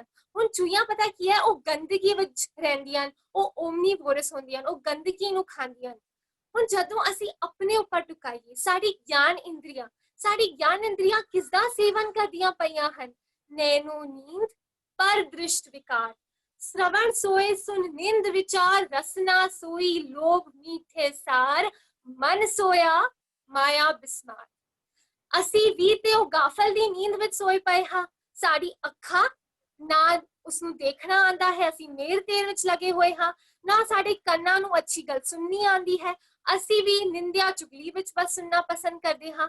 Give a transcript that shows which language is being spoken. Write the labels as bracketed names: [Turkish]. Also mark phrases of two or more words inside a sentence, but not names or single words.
[Punjabi] ਹੁਣ ਚੂਹੀਆਂ ਪਤਾ ਕੀ ਹੈ, ਉਹ ਗੰਦਗੀ ਵਿੱਚ ਰਹਿੰਦੀਆਂ, ਉਹ ਓਮਨੀਵੋਰਸ ਹੁੰਦੀਆਂ, ਉਹ ਗੰਦਗੀ ਨੂੰ ਖਾਂਦੀਆਂ। ਹੁਣ ਜਦੋਂ ਅਸੀਂ ਆਪਣੇ ਉੱਪਰ ਟੁਕਾਈਏ, ਸਾਡੀ ਗਿਆਨ ਇੰਦਰੀਆਂ ਕਿਸ ਦਾ ਸੇਵਨ ਕਰਦੀਆਂ ਪਈਆਂ ਹਨ? ਨੈਣੋ ਨੀਂਦ, ਪਰ ਦ੍ਰਿਸ਼ਟ ਵਿਕਾਰ, ਸ੍ਰਵਣ ਸੋਏ ਸੁਨ ਨਿੰਦ ਵਿਚਾਰ, ਰਸਨਾ ਸੋਈ ਲੋਭ ਮੀਠੇ ਸਾਰ, ਮਨ ਸੋਯਾ ਮਾਇਆ ਬਿਸਮਾਰ। ਅਸੀਂ ਵੀ ਤੇ ਉਹ ਗਾਫਲ ਦੀ ਨੀਂਦ ਵਿੱਚ ਸੋਏ ਪਏ ਹਾਂ। ਸਾਡੀ ਅੱਖਾਂ ਨਾ ਉਸਨੂੰ ਦੇਖਣਾ ਆਂਦਾ ਹੈ, ਅਸੀਂ ਮੇਰ ਤੇਰ ਵਿੱਚ ਲੱਗੇ ਹੋਏ ਹਾਂ, ਨਾ ਸਾਡੇ ਕੰਨਾਂ ਨੂੰ ਅੱਛੀ ਗੱਲ ਸੁਣਨੀ ਆਂਦੀ ਹੈ। ਅਸੀਂ ਵੀ ਨਿੰਦਿਆ ਚੁਗਲੀ ਵਿੱਚ ਬਸ ਸੁਣਨਾ ਪਸੰਦ ਕਰਦੇ ਹਾਂ।